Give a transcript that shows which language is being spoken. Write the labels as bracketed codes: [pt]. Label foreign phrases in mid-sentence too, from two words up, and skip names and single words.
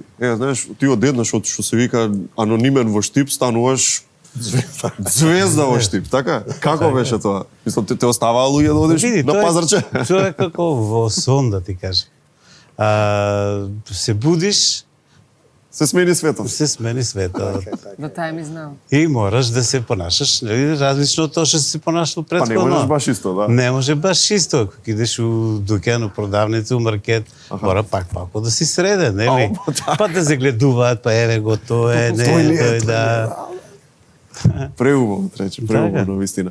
[mk] Знаеш, ти одеднаш од што се вика анонимен во Штип стануваш звезда во Штип, така? Како беше тоа? Мислам, те оставаа луѓе да одиш Види, на тој Пазарче? Човек како во сон, да ти кажам. Се будиш, се смени светот. Се смени светот. [en] The time is now. [mk] И мораш да се понашаш, нели, различно од тоа што си се понашал Па не претходно. можеш баш исто, да. Не може баш исто. Ако идеш у дуќан, у продавница, у маркет, мора пак да си среден, нели? Па да загледуваат, па еве го тоа е, не, тој да. Преубаво, трече, преубаво, вистина.